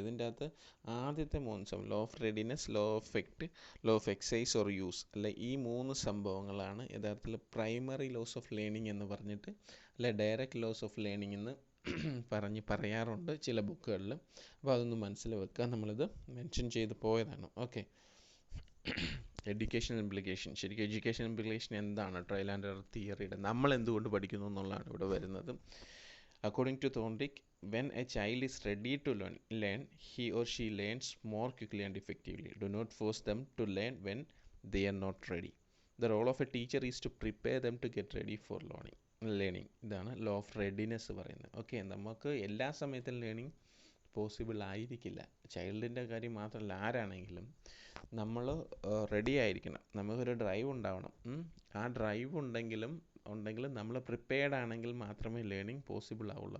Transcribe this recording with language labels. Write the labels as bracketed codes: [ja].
[ml] ഇതിൻ്റെ അകത്ത് ആദ്യത്തെ 3 സംഭവം, law of readiness, law of effect, law of excise or use, അല്ലെ ഈ 3 സംഭവങ്ങളാണ് യഥാർത്ഥത്തിൽ പ്രൈമറി ലോസ് ഓഫ് ലേണിംഗ് എന്ന് പറഞ്ഞിട്ട്, അല്ലെ ഡയറക്റ്റ് ലോസ് ഓഫ് ലേണിംഗ് എന്ന് പറയാറുണ്ട് ചില ബുക്കുകളിൽ. അപ്പോൾ അതൊന്ന് മനസ്സിൽ വെക്കുക, നമ്മളിത് മെൻഷൻ ചെയ്ത് പോയതാണ്. Okay, education implication. ശരിക്കും എഡ്യൂക്കേഷൻ ഇംപ്ലിക്കേഷൻ എന്താണ്? ട്രയൽ ആൻഡ് എറർ തിയറിയുടെ നമ്മൾ എന്തുകൊണ്ട് പഠിക്കുന്നു എന്നുള്ളതാണ് ഇവിടെ വരുന്നത്. [en] According to Thorndike, when a child is ready to learn, he or she learns more quickly and effectively. Do not force them to learn when they are not ready. The role of a teacher is to prepare them to get ready for learning. [ml] ഇതാണ് law of readiness പറയുന്നത്. Okay, നമുക്ക് എല്ലാ സമയത്തും learning possible ആയിരിക്കില്ല. ചൈൽഡിൻ്റെ കാര്യം മാത്രമല്ല, ആരാണെങ്കിലും നമ്മൾ റെഡി ആയിരിക്കണം. നമുക്കൊരു ഡ്രൈവ് ഉണ്ടാവണം. ആ ഡ്രൈവ് ഉണ്ടെങ്കിൽ നമ്മൾ പ്രിപ്പയർഡ് ആണെങ്കിൽ മാത്രമേ ലേണിംഗ് പോസിബിൾ ആവുള്ളൂ.